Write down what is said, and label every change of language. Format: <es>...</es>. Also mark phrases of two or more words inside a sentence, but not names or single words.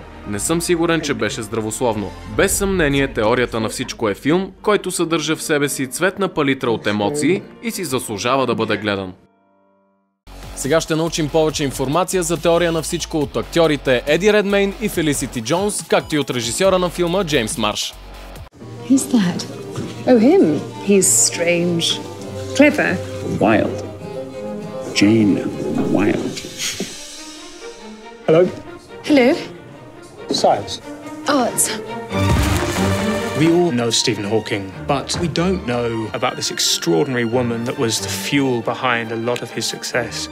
<bg>Не съм сигурен, че беше здравословно." Без съмнение, Теорията на всичко е филм, който съдържа в себе си цветна палитра от емоции и си заслужава да бъде гледан. Сега ще научим повече информация за Теория на всичко от актьорите Еди Редмейн и Фелисити Джонс, както и от режисьора на филма Джеймс Марш.</bg> <en>Who's that? Oh, him. He's strange. Clever. Wild. Jane Wild. Hello. Hello. Science. Arts. We all know Stephen Hawking, but we don't know about this extraordinary woman that was the fuel behind a lot of his success.</en>